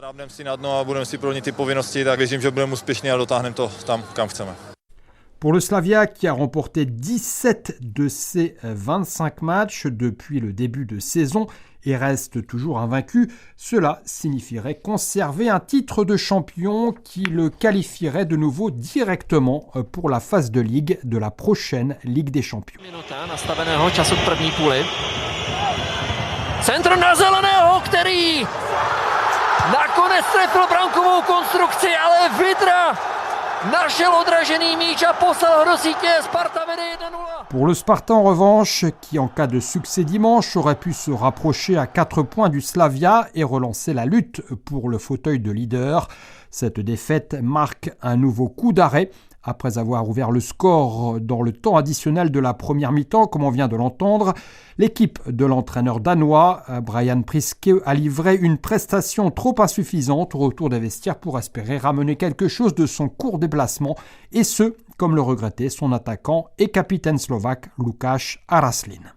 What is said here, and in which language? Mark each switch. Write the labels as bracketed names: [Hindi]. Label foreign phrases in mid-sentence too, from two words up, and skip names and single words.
[French] Pour le Slavia, qui a remporté 17 de ses 25 matchs depuis le début de saison, et reste toujours invaincu, cela signifierait conserver un titre de champion qui le qualifierait de nouveau directement pour la phase de ligue de la prochaine Ligue des Champions. [Czech] Centrum na Zeleného, který nakonec trefil brankovou konstrukci, ale Vydra našel odražený míč a poslal ho do sítě. Sparta vede 1-0. [French] Pour le Sparta en revanche, qui en cas de succès dimanche aurait pu se rapprocher à 4 points du Slavia et relancer la lutte pour le fauteuil de leader, cette défaite marque un nouveau coup d'arrêt. Après avoir ouvert le score dans le temps additionnel de la première mi-temps, comme on vient de l'entendre, l'équipe de l'entraîneur danois, Brian Priske, a livré une prestation trop insuffisante au retour des vestiaires pour espérer ramener quelque chose de son court déplacement, et ce, comme le regrettait son attaquant et capitaine slovaque Lukáš Araslin.